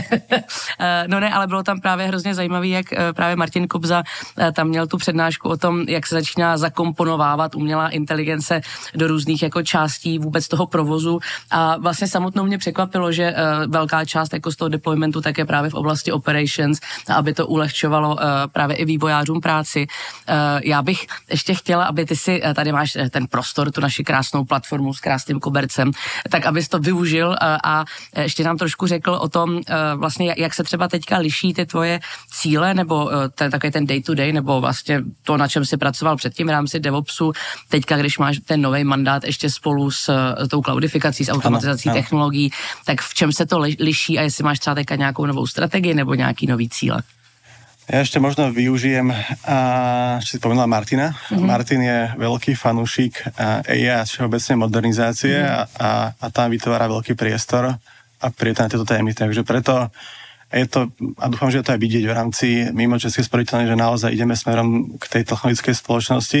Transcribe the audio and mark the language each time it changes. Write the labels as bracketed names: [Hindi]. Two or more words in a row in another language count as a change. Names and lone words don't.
[Czech] No ne, ale bylo tam právě hrozně zajímavý, jak právě Martin Kobza tam měl tu přednášku o tom, jak se začíná zakomponovávat umělá inteligence do různých jako částí vůbec toho provozu a vlastně samotnou mě překvapilo, že velká část jako z toho deploymentu tak je právě v oblasti operations, aby to ulehčovalo právě i vývojářům práci. Já bych ještě chtěla, aby ty si, tady máš ten prostor, tu naši krásnou platformu s krásným kobercem, tak abys to využil a ještě nám trošku řekl o tom vlastně, jak se třeba teďka liší ty tvoje cíle, nebo takový ten [English] day to day, [Czech] nebo vlastně to, na čem jsi pracoval předtím v rámci DevOpsu, teďka, když máš ten nový mandát ještě spolu s tou cloudifikací, s automatizací technologií, tak v čem se to liší a jestli máš třeba teďka nějakou novou strategii nebo nějaký nový cíle? [Slovak] Ja ešte možno využijem, čo si spomenula Martina. Martin je veľký fanúšik AI a všeobecne modernizácie a tam vytvára veľký priestor a prieta na tieto témy. Takže preto je to, a dúfam, že to aj vidieť v rámci mimo Českej sporiteľne, že naozaj ideme smerom k tej technologickej spoločnosti.